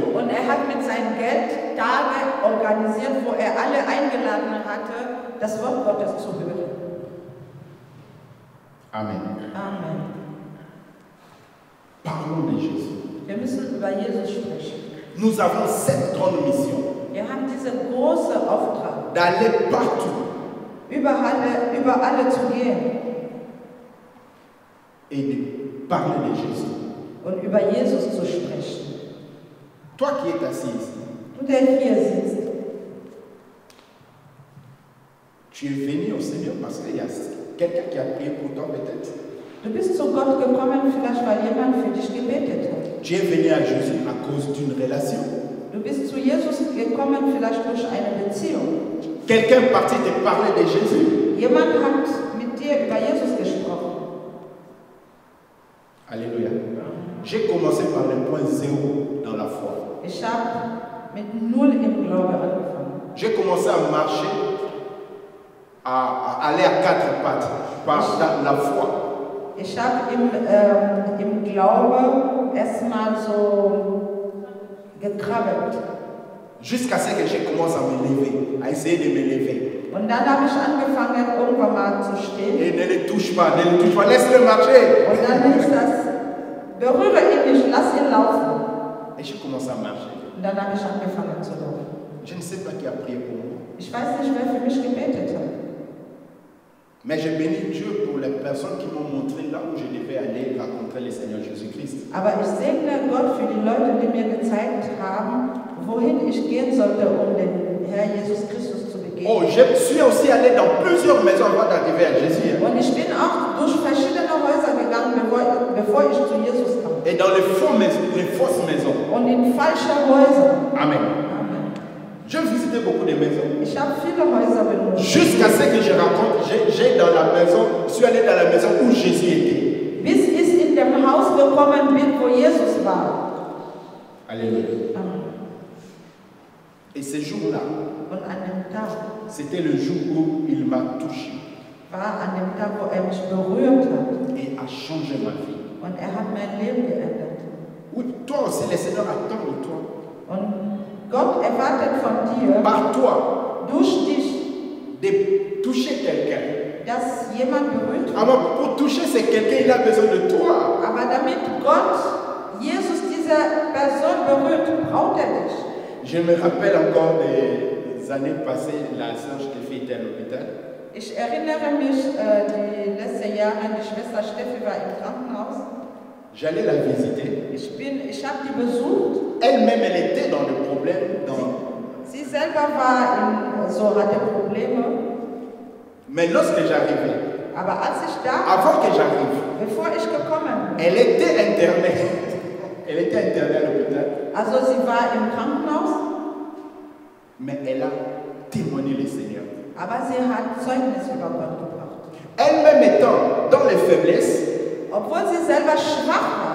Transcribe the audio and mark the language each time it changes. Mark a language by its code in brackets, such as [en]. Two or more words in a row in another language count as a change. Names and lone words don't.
[de] und er hat mit seinem Geld Tage organisiert, wo er alle eingeladen hatte, das Wort Gottes zu hören. Amen. Amen. [fr] Parlons de Jésus. [de] Wir müssen über Jesus sprechen. [fr] Nous avons cette grande mission [de] Wir haben diesen großen Auftrag, [fr] d'aller partout [de] über alle zu gehen [fr] et de parler de Jésus. [de] und über Jesus zu sprechen. [fr] Toi qui es assis ici, [de] Du, der hier sitzt, [fr] tu es venu au Seigneur parce qu'il y a quelqu'un qui a prié pour toi peut-être. [de] du bist zu Gott gekommen, vielleicht weil jemand für dich gebetet hat. [fr] Tu es venu à Jésus à cause d'une relation. [de] Du bist zu Jesus gekommen, vielleicht durch eine Beziehung. [fr] Quelqu'un est parti te parler de Jésus. [de] Jemand hat mit dir über Jesus gesprochen. Alléluia. [fr] J'ai commencé par le point zéro dans la foi. [de] Ich habe mit Null im Glaube angefangen. [fr] J'ai commencé à marcher, à aller à quatre pattes par la foi. [de] Ich habe im Glaube erstmal so gekrabbelt. [fr] Jusqu'à ce que je commence à me lever, à essayer de me lever. [de] Und dann habe ich angefangen, irgendwann mal zu stehen. [fr] Et ne le touche pas, laisse-le marcher. [de] Und dann ist das, berühre ihn nicht, lass ihn laufen. [fr] Et j'ai commencé à marcher. [de] Und dann habe ich angefangen zu laufen. [fr] Je ne sais pas qui a prié pour moi. [de] Ich weiß nicht, wer für mich gebetet hat. [fr] Mais j'ai béni Dieu pour les personnes qui m'ont montré là où je devais aller rencontrer le Seigneur Jésus-Christ. [de] Aber ich segne Gott für die Leute, die mir gezeigt haben, wohin ich gehen sollte, um den Herr Jesus Christus zu begegnen. [fr] Oh, je suis aussi allé dans plusieurs maisons avant d'arriver à Jésus. [de] Und ich bin auch durch verschiedene Häuser gegangen, bevor ich zu Jesus kam. [fr] Et dans les fausses maisons. [de] Und in falsche Häuser. Amen. Amen. [fr] J'ai visité beaucoup de maisons. [de] Ich habe viele Häuser benutzt. [fr] Jusqu'à ce que je rencontre, j'ai dans la maison, je suis allé dans la maison où Jésus était. [de] Bis ich in dem Haus gekommen bin, wo Jesus war. Alléluia. Amen. [fr] Et ce jour-là, [de] Und an dem Tag [fr] c'était le jour où il m'a touché [de] war an dem Tag, wo er mich berührt hat. [fr] et a changé ma vie. [de] Und er hat mein Leben geändert. [fr] Oui, toi aussi, le Seigneur attend de toi. [de] Und Gott erwartet von dir, [fr] Par toi, [de] durch dich, [fr] de toucher quelqu'un. [de] dass jemand berührt wird. [fr] Alors, pour toucher ce quelqu'un, il a besoin de toi. [de] Aber damit Gott, Jesus, diese Person berührt, braucht er dich. [fr] Je me rappelle encore des années passées, la sœur Steffi était à l'hôpital. [de] Ich erinnere mich, die letzten Jahre, die Schwester Steffi war im Krankenhaus. [fr] J'allais la visiter. [de] Ich habe die besucht. [fr] Elle-même, elle était dans le problème. [de] Sie selber hatte Probleme. [fr] Mais lorsque j'arrivais, [de] Aber als ich da, [fr] avant que j'arrive, [de] bevor ich gekommen bin, [fr] elle était internée. Elle était internée à l'hôpital. [de] also sie war im Krankenhaus, [fr] Mais elle a témoigné le Seigneur. [de] Aber sie hat Zeugnis über Gott gebracht. [fr] Elle-même étant dans les faiblesses, [de] Obwohl sie selber schwach war,